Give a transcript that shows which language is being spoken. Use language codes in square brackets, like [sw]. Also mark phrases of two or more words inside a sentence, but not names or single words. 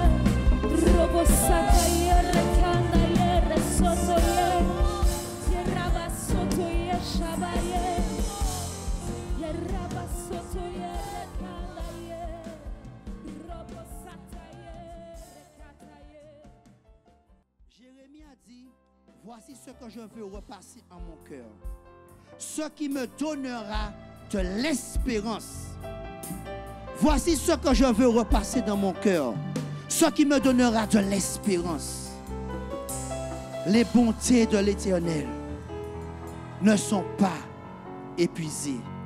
[fr] Robo sataye, rekandaye, resotoye, yerabasotoye, shabaye, yerabasotoye, rekandaye, robo sataye, rekataye. Jérémie a dit, voici ce que je veux repasser en mon cœur. Ce qui me donnera de l'espérance. Voici ce que je veux repasser dans mon cœur. Ce qui me donnera de l'espérance. Les bontés de l'Éternel ne sont pas épuisées.